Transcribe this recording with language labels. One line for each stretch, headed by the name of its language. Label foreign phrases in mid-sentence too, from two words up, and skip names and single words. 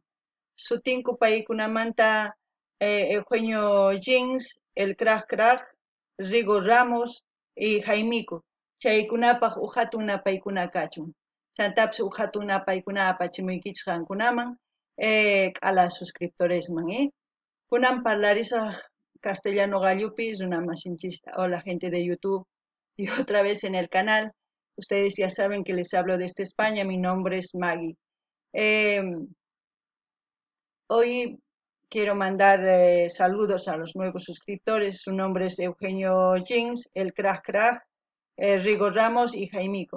Quechua: Sutinku paykunamanta Eugenio Jeans, El Crack Crack, Rigo Ramos y Jaimico. Chaykunapaq hatun napaykuna kachun. Chantapis hatun napaykuna apachimuykichis qankunaman k'ala suscriptoresman. Kunan parlarisaq castellano gallupi runamashinchista.
Spanish: Hola gente de YouTube y otra vez en el canal. Ustedes ya saben que les hablo desde España. Mi nombre es Maggie. Hoy quiero mandar saludos a los nuevos suscriptores. Su nombre es Eugenio Jeans, El Crack Crack, Rigo Ramos y Jaimico.